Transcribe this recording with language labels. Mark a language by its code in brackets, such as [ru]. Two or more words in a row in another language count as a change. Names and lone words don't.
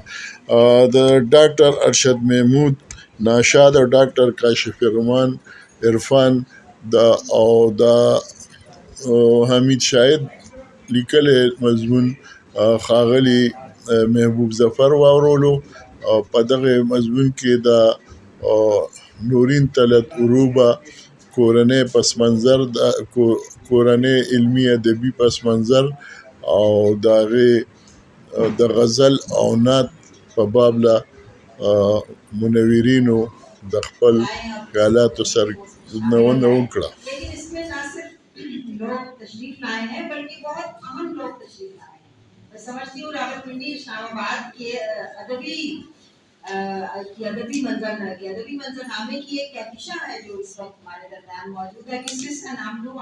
[ps] د ډاکټر ارشد محمود ناشاد او ډاکټر کاشف الرحمن عرفان او د حمید شاهد لیکل مضمون ښاغلي محبوب ظفر واورولو او په دغه مضمون کې د نورین طلعت عروبه کورنۍ پس منظر کورنۍ علمی ادبي پس منظر او د غزل او نعت په باب له منورینو د خپل خیالاتو سرنونه وکړه. [ur] لوگ تشریف لائے ہیں بلکہ بہت اہم لوگ تشریف لائے ہیں. میں سمجھتی ہوں راولپنڈی اسلام آباد کے ادبی منظرنامے کی ایک کہکشاں ہے جو اس وقت ہمارے درمیان موجود ہے. کس کا نام لوں؟